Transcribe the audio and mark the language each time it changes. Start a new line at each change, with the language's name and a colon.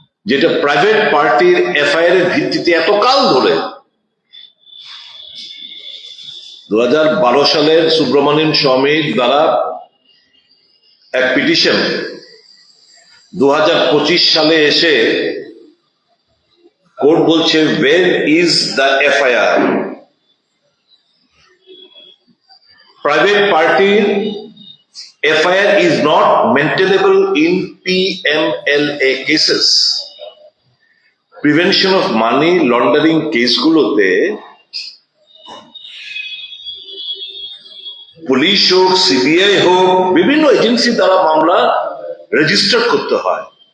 Bangla: যেটা প্রাইভেট পার্টির এফআইআর এর ভিত্তিতে এতকাল ধরে 2012 সালের সুব্রমণিয়াম স্বামীর দ্বারা এক পিটিশন 2025 সালে এসে কোর্ট বলছে
English: where is the FIR? Private party FIR is not maintainable in PMLA cases.
Bangla: Prevention of money laundering কেসগুলোতে police হোক, সিবিআই হোক, বিভিন্ন এজেন্সি দ্বারা মামলা রেজিস্টার করতে হয়।